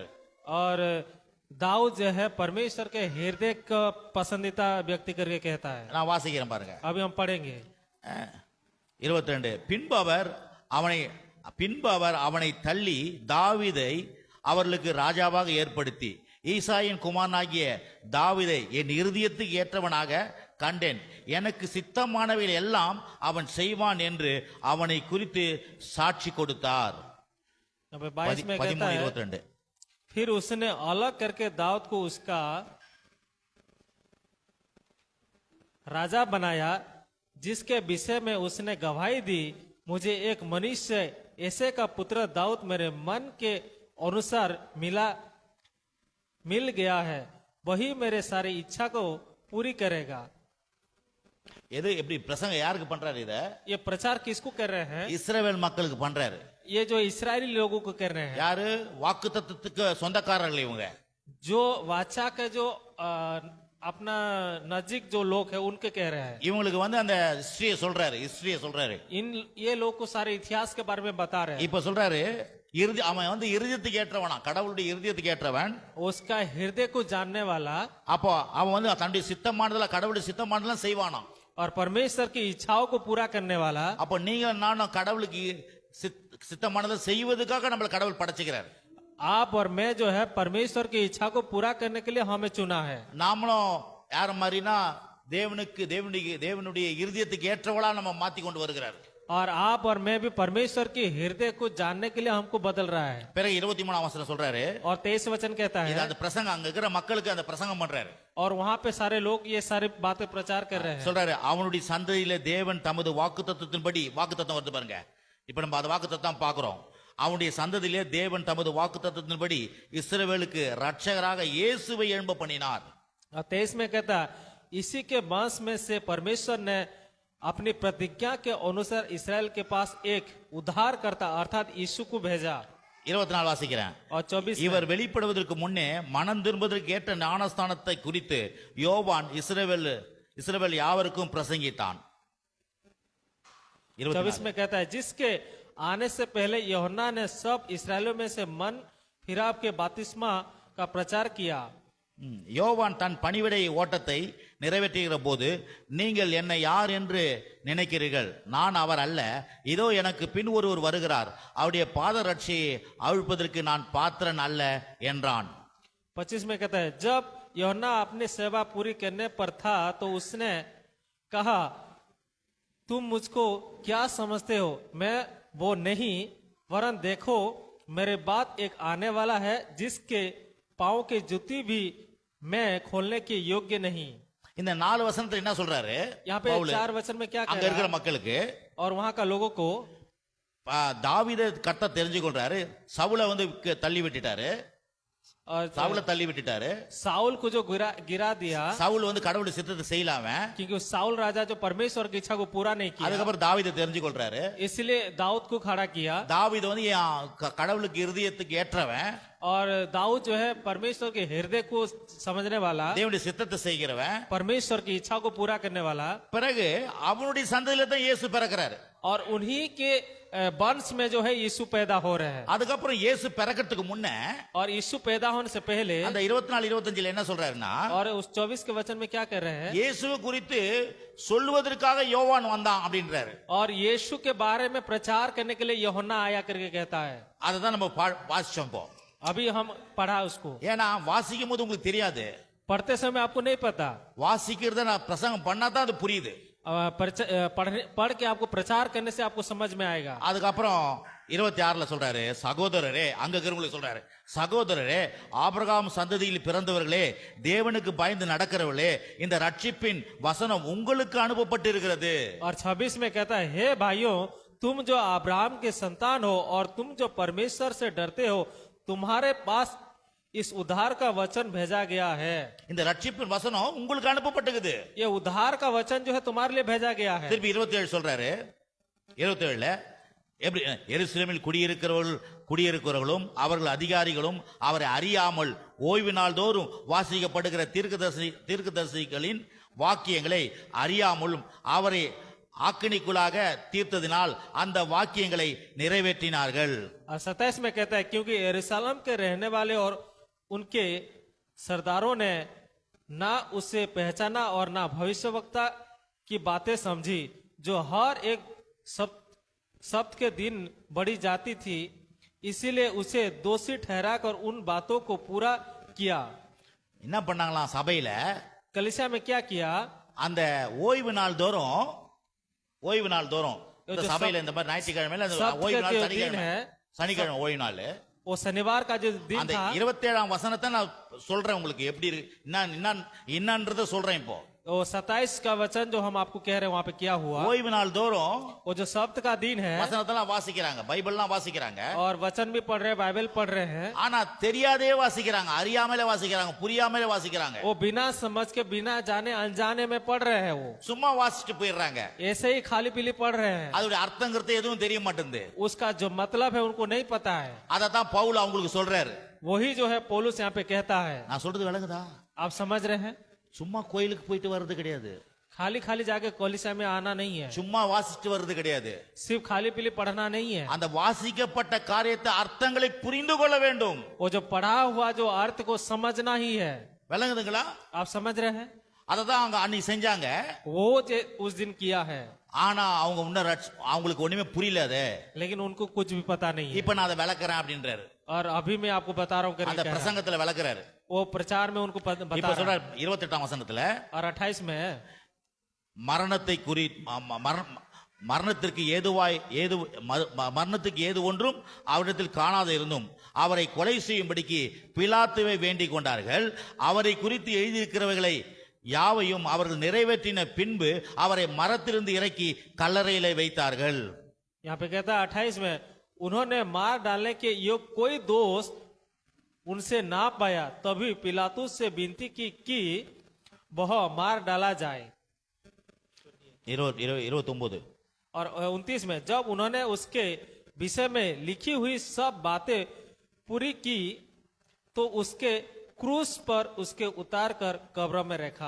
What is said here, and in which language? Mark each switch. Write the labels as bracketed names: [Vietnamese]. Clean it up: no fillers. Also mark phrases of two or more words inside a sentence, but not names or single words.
[Hindi] और दाऊद जो है परमेश्वर के हृदय का पसंदीदा व्यक्ति करके कहता है। [Tamil] நான் வாசிக்கிறேன் பாருங்க. [Hindi] अभी हम पढ़ेंगे 22. [Tamil] பின்பு அவர் அவனை தள்ளி தாவீதை அவர்களுக்கு ராஜாவாக ஏற்படுத்தி ஈசாயின் குமாரனாகிய தாவீதை என் இருதயத்துக்கு ஏற்றவனாக கண்டேன், எனக்கு சித்தமானவைகள் எல்லாம் அவன் செய்வான் என்று அவனை குறித்து சாட்சி கொடுத்தார். [Hindi] 22 में कहता है, 22. फिर उसने अलग करके दाऊद को उसका राजा बनाया, जिसके विषय में उसने गवाही दी, मुझे एक मनुष्य ऐसे का पुत्र दाऊद मेरे मन के अनुसार मिल गया है, वही मेरे सारी इच्छा को पूरी करेगा। [Tamil] எது எப்படி பிரசங்கம் யாருக்கு பண்றாரு? இத [Hindi] ये प्रचार किसको कर रहे हैं? [Tamil] இஸ்ரவேல் மக்களுக்கு பண்றாரு. [Hindi] ये जो इस्राएली लोगों को कर रहे हैं। [Tamil] யாரு? வாக்குத்தத்தத்துக்கு சொந்தக்காரர்கள் இவங்க. [Hindi] जो वाचा के जो अपना नजदीक जो लोग है उनके कह रहे हैं। [Tamil] இவங்களுக்கு வந்து அந்த ஹிஸ்டரியை சொல்றாரு. [Hindi] ये लोग को सारे इतिहास के बारे में बता रहे हैं। [Tamil] இப்ப சொல்றாரு, அவன் வந்து இருதயத்துக்கு ஏற்றவனா, கடவுளுடைய இருதயத்துக்கு ஏற்றவன். [Hindi] उसका हृदय को जानने वाला। [Tamil] அப்போ அவன் வந்து தன்னுடைய சித்தமானதெல்லாம் கடவுளுடைய சித்தமானதெல்லாம் செய்வானா. [Hindi] और परमेश्वर की इच्छाओं को पूरा करने वाला। [Tamil] அப்போ நீங்க நானும் கடவுளுக்கு சித்தமானதை செய்வதற்காக நம்மள கடவுள் படைச்சுக்கிறார். [Hindi] आप और मैं जो है परमेश्वर की इच्छा को पूरा करने के लिए हमें चुना है। [Tamil] நாமளும் யார மாதிரினா தேவனுடைய இருதயத்துக்கு ஏற்றவளா நம்ம மாத்தி கொண்டு வருகிறார். [Hindi] और आप और मैं भी परमेश्वर के हृदय को जानने के लिए हमको बदल रहा है. [Tamil] பிறகு 23ஆம் வசனம் சொல்றாரு, [Hindi] और 23 वचन कहता [Tamil] இது [Hindi] है, [Tamil] அந்த பிரசங்கம் அங்க இருக்கிற மக்களுக்கு அந்த பிரசங்கம் பண்றாரு. [Hindi] और वहाँ पे सारे लोग ये सारी बातें प्रचार कर रहे हैं. [Tamil] சொல்றாரு, அவனுடைய சந்ததியில தேவன் தமது வாக்குத்தத்தத்தின்படி, வாக்குத்தத்தம் வருது பாருங்க, இப்ப நம்ம அந்த வாக்குத்தத்தம் பாக்குறோம். அவனுடைய சந்ததியிலே தேவன் தமது வாக்குத்தத்தத்தின்படி இஸ்ரவேலுக்கு ரட்சகராக இயேசுவை எழும்ப பண்ணினார். [Hindi] और 23 में कहता, इसी के वंश में से परमेश्वर ने अपनी प्रतिज्ञा के अनुसार इस्राएल के पास एक उद्धार करता अर्थात यीशु को भेजा. [Tamil] 24 வாசிக்கிறேன். [Hindi] और 24 [Tamil] இவர் வெளிப்படுவதற்கு முன்னே மனம் திரும்புவதற்கு ஏற்ற ஞானஸ்தானத்தை குறித்து யோவான் இஸ்ரவேல் யாவருக்கும் பிரசங்கித்தான். [Hindi] 24 में कहता है, जिसके आने से पहले यूहन्ना ने सब इसराइलियों में से मन फिराव के बपतिस्मा का प्रचार किया. [Tamil] யோவான் தன் பணிவிடை ஓட்டத்தை நிறைவேற்றுகிற போது, நீங்கள் என்னை யார் என்று நினைக்கிறீர்கள், நான் அவர் அல்ல, இதோ எனக்கு பின் ஒருவர் வருகிறார், அவருடைய பாதரட்சியை அவிழ்ப்பதற்கு நான் பாத்திரன் அல்ல என்றான். [Hindi] 25 में कहता है, जब यूहन्ना अपनी सेवा पूरी करने पर था तो उसने कहा, तुम मुझको क्या समझते हो, मैं वो नहीं, वरन देखो मेरे बाद एक आने वाला है जिसके पाँव की जूती भी मैं खोलने के योग्य नहीं. [Tamil] இந்த 4 வசனத்துல என்ன சொல்றாரு? [Hindi] यहाँ पे 4 वचन में क्या कह [Tamil] அங்க [Hindi] रहा [Tamil] இருக்கிற [Hindi] है? [Tamil] மக்களுக்கு, [Hindi] और वहाँ का लोगों को [Tamil] தாவீதை கர்த்தர் தெரிஞ்சு கொள்றாரு. சவுலை தள்ளி விட்டுட்டாரு. [Hindi] और [Tamil] சவுலை தள்ளி விட்டுட்டாரு. [Hindi] साउल को जो गिरा दिया, [Tamil] சவுல் கடவுளுடைய சித்தத்தை செய்யலாம, [Hindi] क्योंकि साउल राजा जो परमेश्वर की इच्छा को पूरा नहीं किया, [Tamil] அதுக்கப்புறம் தாவீதை தெரிஞ்சு கொள்றாரு. [Hindi] इसलिए दाऊद को खड़ा किया. [Tamil] தாவீது கடவுளுக்கு இருதயத்துக்கு ஏற்றவன், [Hindi] और दाऊद जो है परमेश्वर के हृदय को समझने वाला, [Tamil] தேவனுடைய சித்தத்தை செய்கிறவன், [Hindi] परमेश्वर की इच्छा को पूरा करने वाला. [Tamil] பிறகு அவனுடைய சந்ததியில தான் இயேசு பிறக்கிறாரு. [Hindi] और उन्हीं के वंश में जो है यीशु पैदा हो रहे हैं. [Tamil] அதுக்கப்புறம் இயேசு பிறக்கிறதுக்கு முன்ன [Hindi] और यीशु पैदा होने से पहले, [Tamil] அந்த 24-25 என்ன சொல்றாருன்னா, [Hindi] और उस 24 के वचन में क्या कर रहे हैं, [Tamil] இயேசுவை குறித்து சொல்லுவதற்காக யோவான் வந்தான் அப்படின்றாரு. [Hindi] और यीशु के बारे में प्रचार करने के लिए यूहन्ना आया करके कहता है. [Tamil] அததான் நம்ம வாசிச்சோம். இப்போ [Hindi] अभी हम पढ़ा उसको. [Tamil] ஏன்னா வாசிக்கும் போது உங்களுக்கு தெரியாது, [Hindi] पढ़ते समय आपको नहीं पता, [Tamil] வாசிக்கிறத நான் பிரசங்கம் பண்ணாதான் அது புரியுது. [Hindi] पढ़ के आपको प्रचार करने से आपको समझ में आएगा. [Tamil] அதுக்கப்புறம் 26ல சொல்றாரு, சகோதரரே, அங்க இருக்கிறவங்களுக்கு சொல்றாரு, சகோதரரே, ஆபிரகாம் சந்ததியில் பிறந்தவர்களே, தேவனுக்கு பயந்து நடக்கிறவர்களே, இந்த ரட்சிப்பின் வசனம் உங்களுக்கு அனுப்பப்பட்டு இருக்கிறது. [Hindi] और 26 में कहता है, हे भाइयों, तुम जो अब्राहम के संतान हो और तुम जो परमेश्वर से डरते हो, तुम्हारे पास इस उद्धार का वचन भेजा गया है. [Tamil] இந்த ரட்சிப்பின் வசனம் உங்களுக்கு அனுப்பப்பட்டிருக்குது. [Hindi] ये उद्धार का वचन जो है तुम्हारे लिए भेजा गया है. [Tamil] திருப்பி 27 சொல்றாரு, 27ல எருசலேமில் குடியிருக்கிறவர்களும் அவர்கள் அதிகாரிகளும் அவரை அறியாமல் ஓய்வு நாள் தோறும் வாசிக்கப்படுகிற தீர்க்கதரிசிகளின் வாக்கியங்களை அறியாமலும் அவரை ஆக்கினிக்குள்ளாக தீர்த்ததினால் அந்த வாக்கியங்களை நிறைவேற்றினார்கள். [Hindi] और 27 में कहता है, क्योंकि यरूशलेम के रहने वाले और उनके सरदारों ने ना उसे पहचाना और ना भविष्यवक्ता की बातें समझी, जो हर एक सप्त के दिन बड़ी जाती थी, इसीलिए उसे दोषी ठहराकर उन बातों को पूरा किया. [Tamil] என்ன பண்ணாங்களாம் சபையில? [Hindi] कलीसिया में क्या किया? [Tamil] அந்த ஓய்வு நாள் தோறும் இந்த சபையில இந்த மாதிரி ஞாயிற்றுக்கிழமையில ஓய்வு நாள் சனிக்கிழமை ஓய்வு நாள், [Hindi] वो शनिवार का जो दिन [Tamil] அந்த [Hindi] था, [Tamil] 27ஆம் வசனத்தை நான் சொல்றேன் உங்களுக்கு எப்படி என்னன்றத சொல்றேன். இப்போ [Hindi] वो 27 का वचन जो हम आपको कह रहे हैं वहाँ पे क्या हुआ. [Tamil] ஓய்வு நாள் தோறும் [Hindi] वो जो सप्त का दिन है, [Tamil] வசனத்தெல்லாம் வாசிக்கிறாங்க, பைபிள்லாம் வாசிக்கிறாங்க, [Hindi] और वचन भी पढ़ रहे हैं, बाइबल पढ़ रहे हैं. [Tamil] ஆனா தெரியாதே வாசிக்கிறாங்க, அறியாமலே வாசிக்கிறாங்க, புரியாமலே வாசிக்கிறாங்க, [Hindi] वो बिना समझ के बिना जाने अनजाने में पढ़ रहे हैं. वो [Tamil] சும்மா வாசிச்சுட்டு போயிடுறாங்க. [Hindi] ऐसे ही खाली पीली पढ़ रहे हैं. [Tamil] அதோட அர்த்தங்கிறது எதுவும் தெரிய மாட்டேங்குது. [Hindi] उसका जो मतलब है उनको नहीं पता है. [Tamil] அதத்தான் பவுல் அவங்களுக்கு சொல்றாரு. [Hindi] वही जो है पौलुस यहाँ पे कहता है. [Tamil] நான் சொல்றது விளங்குதா? [Hindi] आप समझ रहे हैं? [Tamil] சும்மா கோயிலுக்கு போயிட்டு வர்றது கிடையாது, [Hindi] खाली खाली जाके कलीसिया में आना नहीं है, [Tamil] சும்மா வாசிச்சுட்டு வர்றது கிடையாது, [Hindi] सिर्फ खाली पीली पढ़ना नहीं है. [Tamil] அந்த வாசிக்கப்பட்ட காரியத்தை அர்த்தங்களை புரிந்து கொள்ள வேண்டும். [Hindi] वो जो पढ़ा हुआ जो अर्थ को समझना ही है. [Tamil] விளங்குதுங்களா? [Hindi] आप समझ रहे हैं? [Tamil] அததான் அவங்க அன்னைக்கு செஞ்சாங்க. [Hindi] वो उस दिन किया है, [Tamil] ஆனா அவங்க அவங்களுக்கு ஒண்ணுமே புரியல. அது [Hindi] लेकिन उनको कुछ भी पता नहीं है. [Tamil] இப்ப நான் அதை விளக்குறேன் அப்படின்றாரு. [Hindi] और अभी मैं आपको बता रहा हूँ [Tamil] அந்த [Hindi] करके [Tamil] பிரசங்கத்துல விளக்குறாரு. [Hindi] वो प्रचार में उनको [Tamil] இப்ப [Hindi] बता रहा [Tamil] சொல்ற [Hindi] है। [Tamil] 28ஆம் வசனத்துல [Hindi] और 28 में है, [Tamil] மரணத்தை குறி மரணத்திற்கு மரணத்துக்கு ஏது ஒன்றும் அவரிடத்தில் காணாத இருந்தும் அவரை கொலை செய்யும்படிக்கு பிலாத்துவை வேண்டிக் கொண்டார்கள். அவரை குறித்து எழுதியிருக்கிறவைகளை யாவையும் அவர்கள் நிறைவேற்றின பின்பு அவரை மரத்திலிருந்து இறக்கி கல்லறையிலே வைத்தார்கள். [Hindi] यहाँ पे कहता है 28 में, उन्होंने मार डालने के योग कोई दोष उनसे ना पाया, तभी पिलातुस से विनती की कि वह मार डाला जाए। 29 और 29 में, जब उन्होंने उसके विषय में लिखी हुई सब बातें पूरी की तो उसके क्रूस पर उसके उतार कर कब्र में रखा।